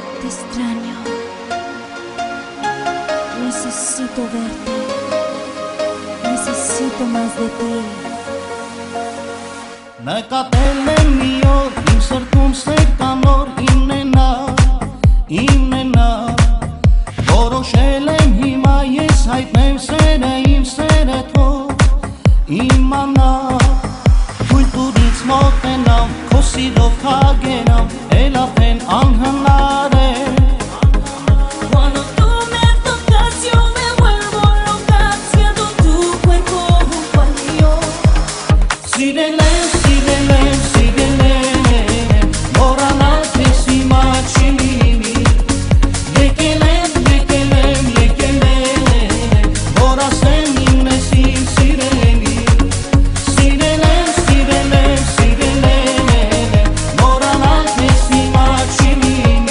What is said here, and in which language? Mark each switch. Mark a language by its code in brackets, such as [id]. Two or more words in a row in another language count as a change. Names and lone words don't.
[es] extraño. Necesito verte. Necesito más de ti. [hy] Նկատել եմ մի օր, իմ սրտում սեր կանոր, իմն է նա, որոշել եմ հիմա ես հայտնեմ սերը, իմ սերը թող իմանա, թույլ տուր ինձ մոտենամ, քո սիրով քագենամ, էլ արդեն անհնար է. [es] Cuando tú me tocas yo me vuelvo loca, siento tu cuerpo junto al mío. [hy] Սիրել եմ, մոռանալ քեզ հիմա չի լինի. Եկել եմ, որ ասեմ իմն ես իմ սիրելի. Սիրել եմ, մոռանալ քեզ հիմա չի լինի.